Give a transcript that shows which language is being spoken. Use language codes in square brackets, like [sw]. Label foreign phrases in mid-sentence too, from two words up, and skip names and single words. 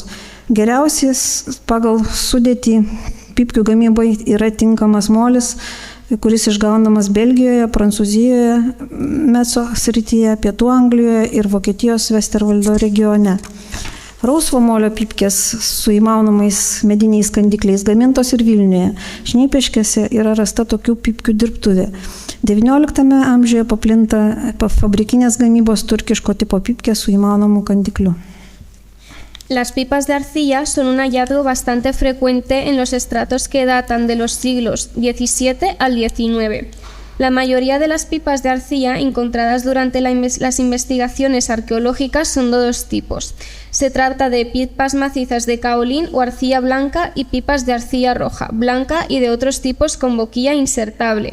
[lt] Geriausias pagal sudėtį pypkių gamybai yra tinkamas molis, kuris išgaunamas Belgijoje, Prancūzijoje, Metso srityje, Pietų Anglijoje ir Vokietijos Westerwoldo regione. Rausvo molio pypkės su įmaunamais mediniais kandikliais gamintos ir Vilniuje. Šnipiškėse yra rasta tokių pypkių dirbtuvė. XIX amžiuje paplinta fabrikinės gamybos turkiško tipo pypkės su įmaunamu kandikliu. [es] Las pipas de arcilla son un hallazgo bastante frecuente en los estratos que datan de los siglos XVII al XIX. La mayoría de las pipas de arcilla encontradas durante las investigaciones arqueológicas son de dos tipos. Se trata de pipas macizas de caolín o arcilla blanca y pipas de arcilla roja, blanca y de otros tipos con boquilla insertable.